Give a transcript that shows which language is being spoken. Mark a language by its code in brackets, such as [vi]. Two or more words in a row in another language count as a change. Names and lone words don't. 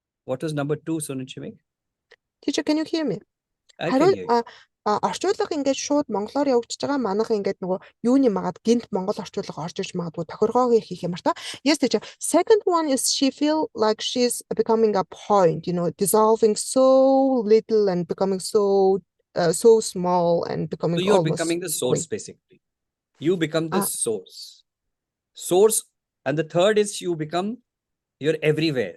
[en] What was number 2, Sonal Chimik? Teacher, can you hear me? I can hear you. [mn] Орчуулга ингээд шууд монголоор явагдаж байгаа. Манайх ингээд нөгөө юуны магаад гинт монгол орчуулга орж иж магадгүй тохиргоогийн хийх юмар та. [en] Yes, teacher. Second one is she feel like she's becoming a point, dissolving so little and becoming so small and becoming So you're almost becoming the source, basically. You become the Ah. source. And the third is you're everywhere.